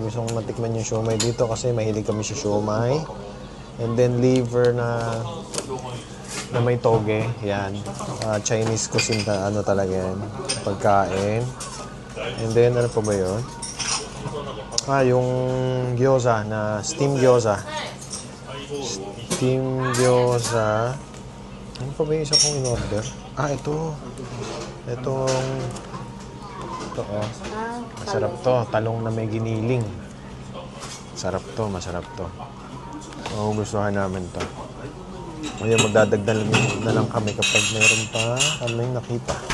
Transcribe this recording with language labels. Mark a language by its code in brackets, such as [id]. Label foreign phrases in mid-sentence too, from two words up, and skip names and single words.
[tl] Gusto kong matikman yung siomai dito kasi mahilig kami sa siomai. [en] And then [tl] liver na may toge. Yan. [en] Chinese cuisine [tl] na ano talaga yan. Pagkain. [en] And then, [tl] ano pa ba yun? Yung gyoza na steam gyoza. Steam gyoza. Ano pa ba yung isa kong in-order? Ito. Ito, oh. Masarap to. Talong na may giniling. Masarap to. Gustuhan namin to. Ngayon, magdadagdag na lang kami kapag mayroon pa kaming nakita.